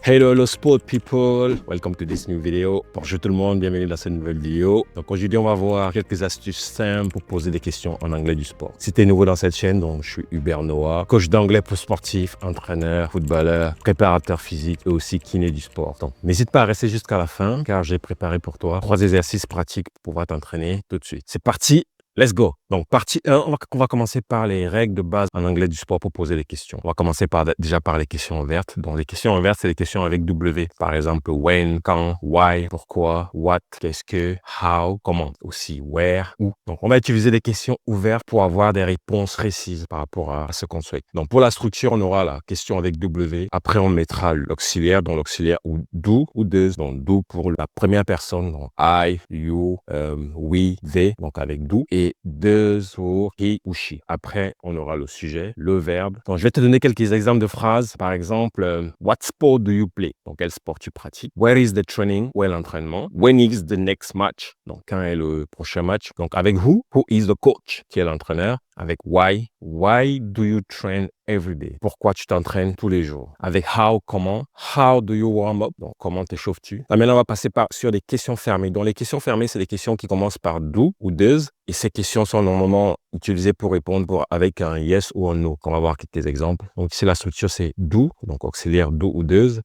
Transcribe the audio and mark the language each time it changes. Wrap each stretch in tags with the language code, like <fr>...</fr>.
<en>Hello sport people, welcome to this new video.</en> <fr>Bonjour tout le monde, bienvenue dans cette nouvelle vidéo. Donc aujourd'hui on va voir quelques astuces simples pour poser des questions en anglais du sport. Si tu es nouveau dans cette chaîne, donc je suis Hubert Noah, coach d'anglais pour sportifs, entraîneur, footballeur, préparateur physique et aussi kiné du sport. Donc n'hésite pas à rester jusqu'à la fin car j'ai préparé pour toi 3 exercices pratiques pour pouvoir t'entraîner tout de suite. C'est parti,</fr> <en>let's go.</en> <fr>Donc, partie 1, on va commencer par les règles de base en anglais du sport pour poser des questions. On va commencer déjà par les questions ouvertes. Donc, les questions ouvertes, c'est les questions avec W. Par exemple, when, quand, why, pourquoi, what, qu'est-ce que, how, comment. Aussi, where, où. Donc, on va utiliser des questions ouvertes pour avoir des réponses précises par rapport à ce qu'on souhaite. Donc, pour la structure, on aura la question avec W. Après, on mettra l'auxiliaire, donc l'auxiliaire ou do ou does. Donc, do pour la première personne. Donc, I, you, we, they. Donc, avec do. Et does pour he ou she. Après, on aura le sujet, le verbe. Donc, je vais te donner quelques exemples de phrases. Par exemple,</fr> <en>what sport do you play?</en> <fr>Donc, quel sport tu pratiques?</fr> <en>Where is the training?</en> <fr>Où est l'entraînement?</fr> <en>When is the next match?</en> <fr>Donc, quand est le prochain match? Donc, avec who?</fr> <en>Who is the coach?</en> <fr>Qui est l'entraîneur? Avec why?</fr> <en>Why do you train every day?</en> <fr>Pourquoi tu t'entraînes tous les jours? Avec how, comment?</fr> <en>How do you warm up?</en> <fr>Donc, comment t'échauffes-tu? Maintenant, on va passer sur des questions fermées. Donc, les questions fermées, c'est des questions qui commencent par do ou does. Et ces questions sont normalement utilisées pour répondre avec un yes ou un no. On va voir quelques exemples. Donc, ici, la structure, c'est do, donc auxiliaire do ou does.</fr>